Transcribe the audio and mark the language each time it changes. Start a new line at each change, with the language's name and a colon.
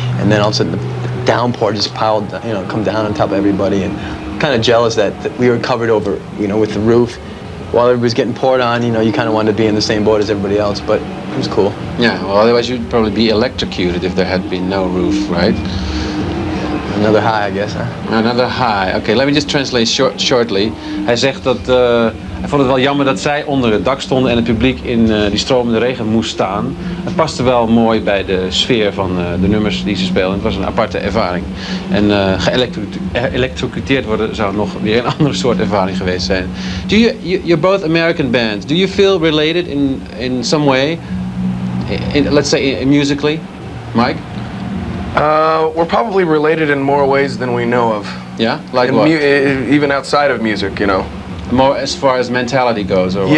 English: And then all of a sudden the downpour just piled, come down on top of everybody, and kind of jealous that we were covered over, with the roof. While everybody was getting poured on, you kind of wanted to be in the same boat as everybody else, but it was cool. Yeah, well, otherwise you'd probably be electrocuted if there had been no roof, right? Another high, I guess, huh? Another high. Okay, let me just translate shortly.
Dutch: Hij zegt dat hij vond het wel jammer dat zij onder het dak stonden en het publiek in die stromende regen moest staan. Het paste wel mooi bij de sfeer van de nummers die ze speelden. Het was een aparte ervaring. En geëlectrocuteerd worden zou nog weer een andere soort ervaring geweest zijn.
English: You're both American bands. Do you feel related in some way? Let's say musically, Mike? We're probably related in more ways than we know of. Yeah, like what? Even outside of music, More as far as mentality goes, or what?